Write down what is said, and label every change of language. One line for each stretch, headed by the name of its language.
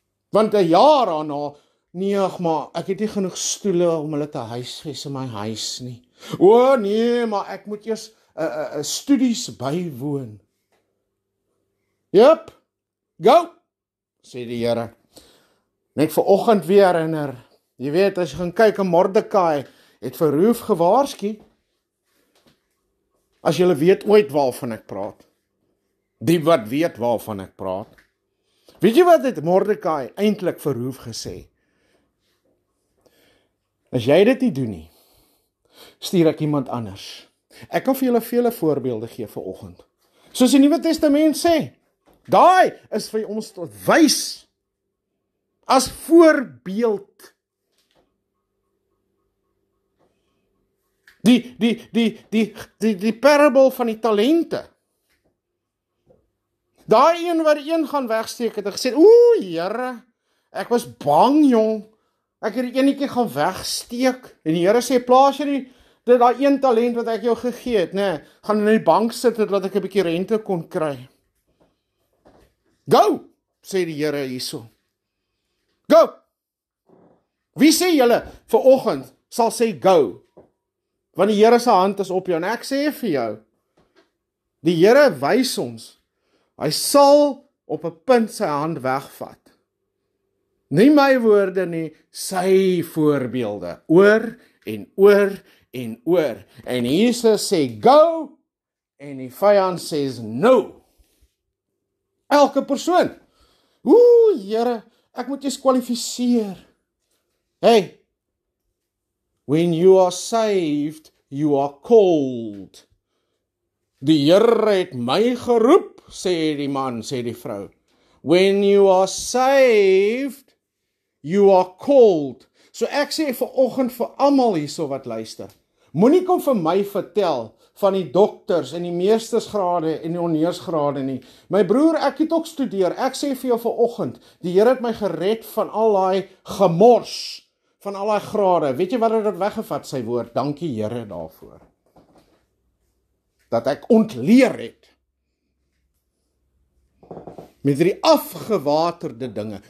Afrikaans: Want 'n jaar daarna, nee, maar ek het nie genoeg stoele om hulle te huisves in my huis nie. Nee, maar ek moet eers studies bywoon. Jep, go, sê die Here. Net vanoggend weer herinner. Jy weet, as jy gaan kyk, Mordekai het vir Roof gewaarsku. As julle weet ooit waarvan ek praat. Die wat weet waarvan ek praat. Weet jy wat het Mordekai eintlik vir Roof gesê? As jy dit nie doen nie, stuur ek iemand anders. Ek kan vir julle vele voorbeelde gee vanoggend. Soos die Nuwe Testament sê, daai is vir ons tot wys as voorbeeld. Die parable van die talente. Daai een wat die een gaan wegsteek het en gesê, Here, ek was bang, jong. Ek het die enetjie gaan wegsteek. En die Here sê, plaas jy daai een talent wat ek jou gegee het, nee, gaan in die bank sit, dat ek 'n bietjie rente kon kry. Go, sê die Here hierso. Go. Wie sê julle vanoggend sal sê go? Want die Here se hand is op jou, en ek sê vir jou, die Here wys ons, hy sal op 'n punt sy hand wegvat. Nie my woorde nie, sy voorbeelde, oor en oor en oor. En Jesus sê go, en die vyand sê no. Elke persoon. Here, ek moet eers kwalifiseer.
English: Hey, when you are saved, you are called.
Afrikaans: Die Here het my geroep, sê die man, sê die vrou.
English: When you are saved, you are called.
Afrikaans: So ek sê vanoggend vir almal hierso wat luister, moenie kom vir my vertel van die dokters en die meestersgrade en die honeursgrade nie. My broer, ek het ook studeer. Ek sê vir jou vanoggend, die Here het my gered van al daai gemors, van al daai grade. Weet jy wat het dit weggevat, sy woord? Dankie Here daarvoor. Dat ek ontleer het met die afgewaterde dinge.